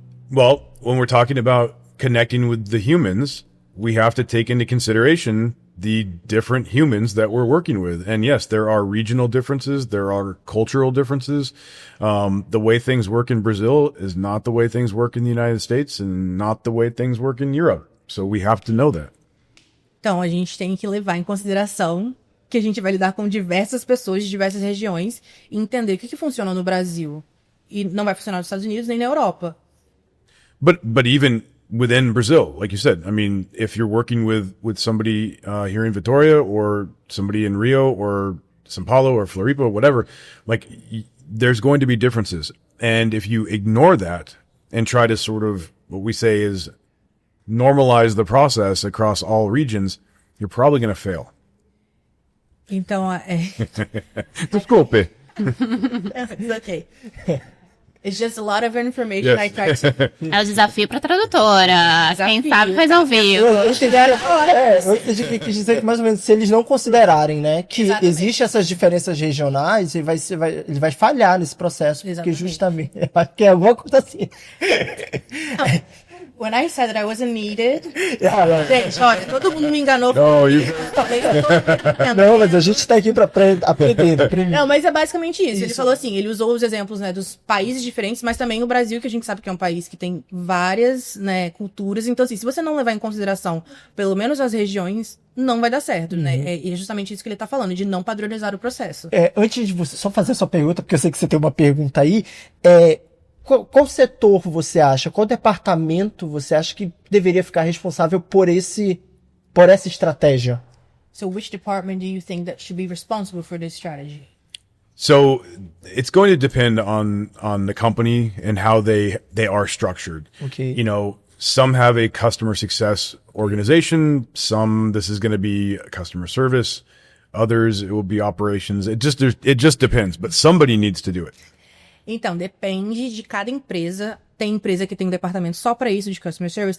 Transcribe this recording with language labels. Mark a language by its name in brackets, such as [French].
[English] Well, when we're talking about connecting with the humans, we have to take into consideration the different humans that we're working with. And yes, there are regional differences. There are cultural differences. The way things work in Brazil is not the way things work in the United States and not the way things work in Europe. So we have to know that. [Portuguese] Então, a gente tem que levar em consideração que a gente vai lidar com diversas pessoas de diversas regiões e entender o que funciona no Brasil e não vai funcionar nos Estados Unidos nem na Europa. [English] But even within Brazil, like you said, I mean, if you're working with somebody here in Vitória or somebody in Rio or São Paulo or Floripa, whatever, like there's going to be differences. And if you ignore that and try to sort of, what we say is normalize the process across all regions, you're probably going to fail. [Portuguese] Então, Desculpe. [English] It's okay. It's just a lot of information. Yes. I try to... [Portuguese] É o desafio pra tradutora. Desafio. Quem sabe faz ao vivo. Eu entendi que quis dizer que mais ou menos se eles não considerarem, né, que Exatamente. existem essas diferenças regionais, ele vai falhar nesse processo, porque Exatamente. justamente, acho que é alguma coisa assim. [English] When I said that I wasn't needed... Ah, [Portuguese] Gente, olha, todo mundo me enganou. [English] No, you- [Portuguese] não, mas a gente tá aqui pra aprender. Não, mas é basicamente isso. Ele Isso. falou assim, ele usou os exemplos, né, dos países diferentes, mas também o Brasil, que a gente sabe que é um país que tem várias, né, culturas. Então, assim, se você não levar em consideração pelo menos as regiões, não vai dar certo, né? E é justamente isso que ele tá falando, de não padronizar o processo. Antes de você só fazer a sua pergunta, porque eu sei que você tem uma pergunta aí, qual setor você acha, qual departamento você acha que deveria ficar responsável por essa estratégia? [English] So which department do you think that should be responsible for this strategy? So it's going to depend on the company and how they are structured. Okay. You know, some have a customer success organization. Some, this is going to be customer service. Others, it will be operations. It just depends, but somebody needs to do it. [Portuguese] Então, depende de cada empresa. Tem empresa que tem um departamento só para isso, de customer service.